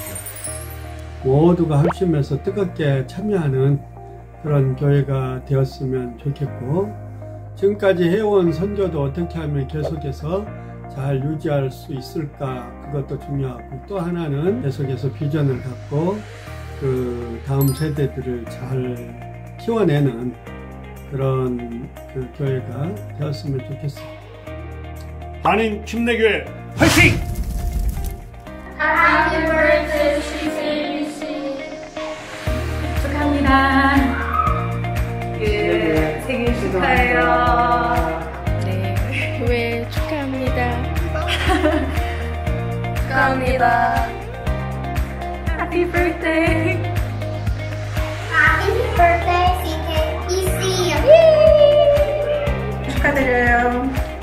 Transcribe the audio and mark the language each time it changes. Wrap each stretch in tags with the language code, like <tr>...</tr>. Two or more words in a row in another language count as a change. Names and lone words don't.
<ko>모두가 합심해서 뜨겁게 참여하는 그런 교회가 되었으면 좋겠고, 지금까지 해온 선교도 어떻게 하면 계속해서 잘 유지할 수 있을까, 그것도 중요하고, 또 하나는 계속해서 비전을 갖고 그 다음 세대들을 잘 키워내는 그런 그 교회가 되었으면 좋겠어요. 한인 침례교회 화이팅!</ko> <en>Happy birthday, CCBC.</en> <ko>축하합니다. 예, 생일 축하해요. 네, 교회 축하합니다. 축하합니다.</ko> <en>Happy birthday. Happy birthday, CKBC.</en> <ko>축하드려요.</ko>